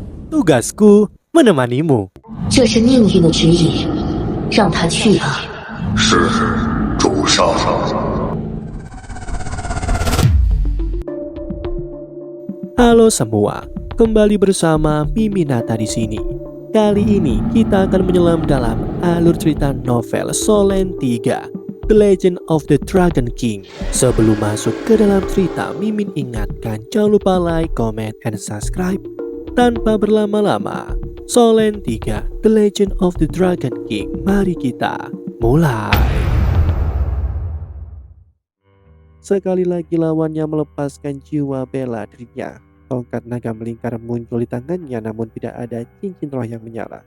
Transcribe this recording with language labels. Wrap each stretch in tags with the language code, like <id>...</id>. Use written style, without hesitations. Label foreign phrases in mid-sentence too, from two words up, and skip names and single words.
<id>Tugasku menemanimu.</id> <zh>这是命运的指引，让他去吧。是，主上。</zh> <id>Halo semua, kembali bersama Miminata di sini. Kali ini kita akan menyelam dalam alur cerita novel Solen 3, The Legend of the Dragon King. Sebelum masuk ke dalam cerita, Mimin ingatkan jangan lupa</id> <en>like, comment, and subscribe.</en> <id>Tanpa berlama-lama, Solen 3, The Legend of the Dragon King. Mari kita mulai. Sekali lagi lawannya melepaskan jiwa bela dirinya. Tongkat naga melingkar muncul di tangannya, namun tidak ada cincin roh yang menyala.</id>